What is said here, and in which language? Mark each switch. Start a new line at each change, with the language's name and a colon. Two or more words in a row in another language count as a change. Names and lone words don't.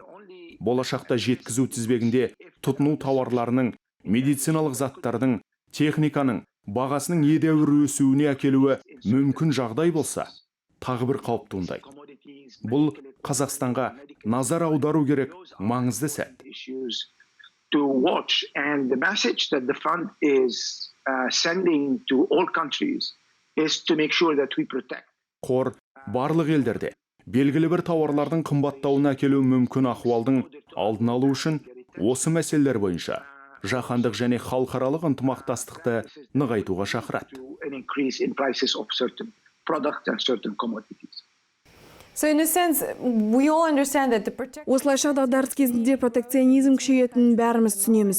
Kazakh: Болашақта жеткізу тізбегінде тұтыну тауарларының, медициналық заттардың, техниканың бағасының едәуір өсуіне әкелуі мүмкін жағдай болса, тағы бір қауіп туындайды. Бұл Қазақстанға назар аудару керек маңызды сәт.
English: To watch, and the message that the fund is sending to all countries is to make sure that we protect.
Kazakh: Қор барлық елдерде белгілі бір тауарлардың қымбаттауына әкелуі мүмкін ахуалдың алдын алу үшін осы мәселелер бойынша жаһандық және халықаралық ынтымақтастықты нығайтуға шақырады. Осылайша дағдарыс кезінде протекционизм күшейетінін бәріміз түсінеміз.